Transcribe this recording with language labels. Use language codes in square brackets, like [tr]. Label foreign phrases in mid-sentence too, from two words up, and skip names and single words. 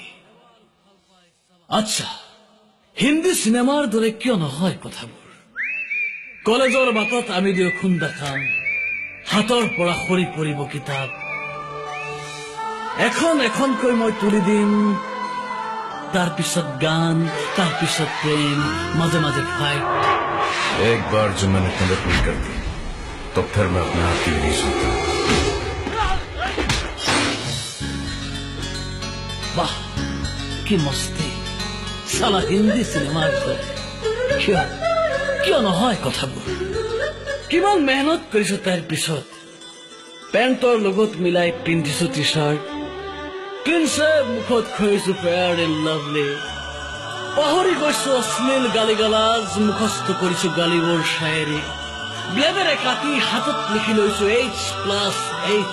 [as] আচ্ছা, হিন্দী চিনেমাৰ দৰে কিয় নহয় কথাবোৰ? কলেজৰ বাটত আমি দুয়ো খুন্দা খাম, হাতৰ পৰা সৰি পৰিব কিতাপ, এখন এখনকৈ মই তুলি দিম, তাৰ পিছত গান, তাৰ পিছত প্ৰেম, মাজে মাজে ফাইট। [hi] एक बार जो मैंने कमिटमेंट कर दी तो फिर मैं अपने आप की नहीं सुनता। [as] বাহ, কি মস্তি! সালা হিন্দী চিনেমাৰ দৰে। কিয় নহয় কথাবোৰ? কিমান মেহনত কৰিছো তাইৰ পিছত। পেণ্টৰ লগত মিলাই পিন্ধিছো টি চাৰ্ট, প্ৰিন্সে মুখত খুৱাইছো ফেয়াৰ এণ্ড লাভলি, পাহৰি গৈছো অশ্লীল গালি গালাজ, মুখস্থ কৰিছো গালিবোৰ শায়েৰী, ব্লেডেৰে কাটি হাতত লিখি লৈছো H+H।